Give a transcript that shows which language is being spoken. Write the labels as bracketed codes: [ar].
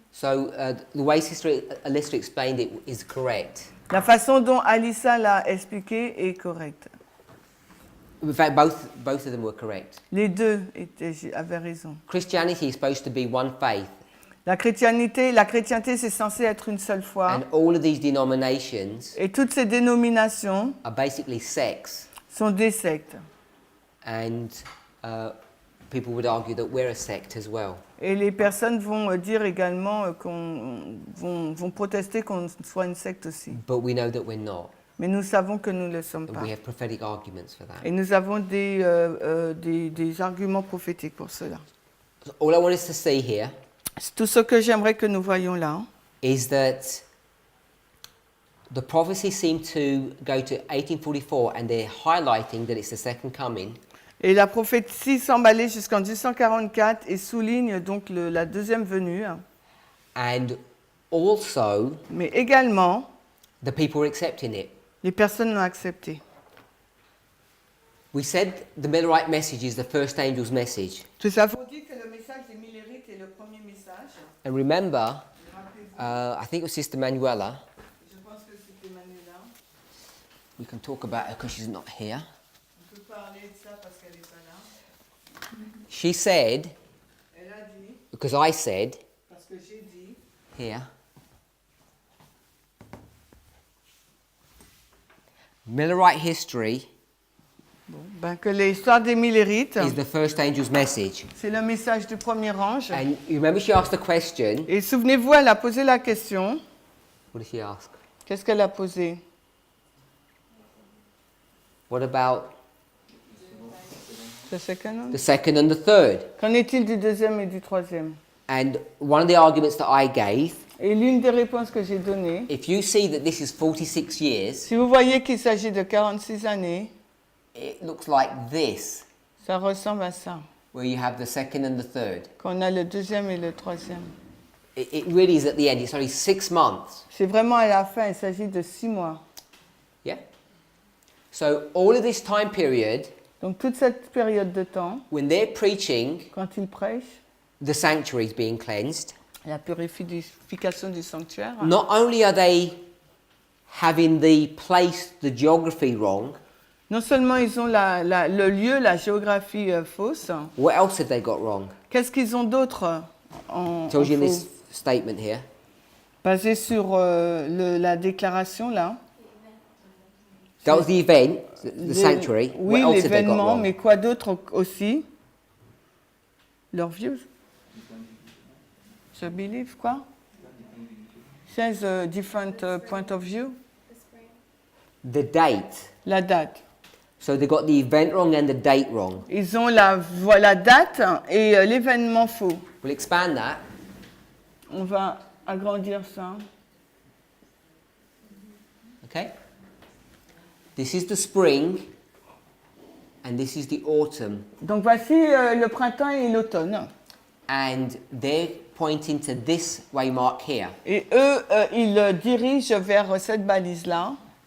[en] so the way Sister Alyssa explained it is correct. [fr] La façon dont Alissa l'a expliqué est correcte. [en] In fact, both of them were correct. [fr] Les deux avaient raison. [en] Christianity is supposed to be one faith, [fr] La chrétienté, c'est censé être une seule foi. [en] and all of these denominations [fr] Et toutes ces dénominations [en] are basically sects. [fr] sont des sectes. [en] And people would argue that we're a sect as well. [fr] Et les personnes vont dire également vont protester qu'on soit une secte aussi. [en] But we know that we're not. [fr] Mais nous savons que nous ne le sommes [en] And [fr] pas. [en] we have prophetic arguments for that. [fr] Et nous avons des arguments prophétiques pour cela. [en] So all I want us to see here [fr] Tout ce que j'aimerais que nous voyions là, [en] is that the prophecy seemed to go to 1844 and they're highlighting that it's the second coming. [fr] et la prophétie semble aller jusqu'en 1844 et souligne donc la deuxième venue, [en] And also, [fr] mais également, [en] the people are accepting it. [fr] les personnes l'ont accepté. [en] We said the Millerite message is the first angel's message. [fr] Nous avons dit que le message des Millérites est le premier message. [en] And remember, I think it was Sister Manuela. [fr] Je pense que c'était Manuela. [en] We can talk about her because she's not here. [fr] On peut parler de ça parce qu'elle n'est pas là. [en] She said, [fr] Elle a dit, [en] because I said [fr] parce que j'ai dit, [en] here, Millerite history [fr] Bon, ben, que l'histoire des 1000 hérites, [en] is the first angel's message. [fr] c'est le message du premier ange. [en] And you remember she asked the question. [fr] Et souvenez-vous, elle a posé la question. [en] What did she ask? [fr] Qu'est-ce qu'elle a posé? [en] What about The second one? the second and the third? [fr] Qu'en est-il du deuxième et du troisième? [en] And one of the arguments that I gave, [fr] Et l'une des réponses que j'ai données, [en] if you see that this is 46 years, [fr] si vous voyez qu'il s'agit de 46 années, [en] it looks like this, [fr] ça ressemble à ça, [en] where you have the second and the third. [fr] qu'on a le deuxième et le troisième. [en] It really is at the end. It's only 6 months. [fr] C'est vraiment à la fin, il s'agit de 6 mois. [en] Yeah? So all of this time period, [fr] Donc toute cette période de temps, [en] when they're preaching, [fr] quand ils prêchent, [en] the sanctuary is being cleansed. [fr] la purification du sanctuaire, [en] Not only are they having the place, the geography wrong, [fr] non seulement ils ont le lieu, la géographie fausse, [en] what else have they got wrong? [fr] qu'est-ce qu'ils ont d'autre en [en] It tells you in this statement here. [fr] Basé sur la déclaration là. [en] That was the event, the sanctuary. [fr] Oui, [en] What else have they got [fr] l'événement, [en] wrong? [fr] mais quoi d'autre aussi? Leur views. [en] The belief, quoi? Says a different point of view. The spring. The date. [fr] La date. [en] So they got the event wrong and the date wrong. [fr] Ils ont la date et l'événement faux. [en] We'll expand that. [fr] On va agrandir ça. [en] Okay? This is the spring and this is the autumn. [fr] Donc voici le printemps et l'automne. [en] And they're pointing to this waymark here. [fr] Et eux, ils dirigent vers cette balise-là.